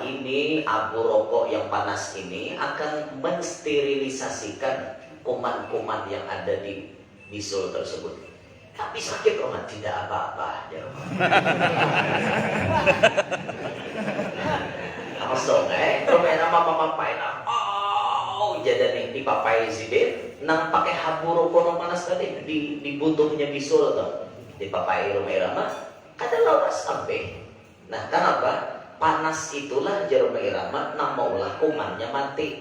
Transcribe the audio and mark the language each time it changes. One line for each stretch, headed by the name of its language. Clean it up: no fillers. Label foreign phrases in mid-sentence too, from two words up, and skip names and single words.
Indonesian: Ini abu rokok yang panas ini akan mensterilisasikan kuman-kuman yang ada di bisul tersebut. Tapi sakit Rhoma, tidak apa-apa ya Rhoma. Langsung Rhoma Irama memapain.
Banjar: Oh, jadi nih dipapai sidin, nang pakai abu rokok yang panas tadi di butuhnya bisul tuh. Dipapai Rhoma Irama, kada lawas sampai. Nah, kenapa? Panas itulah Rhoma Irama namaulah kumannya mati.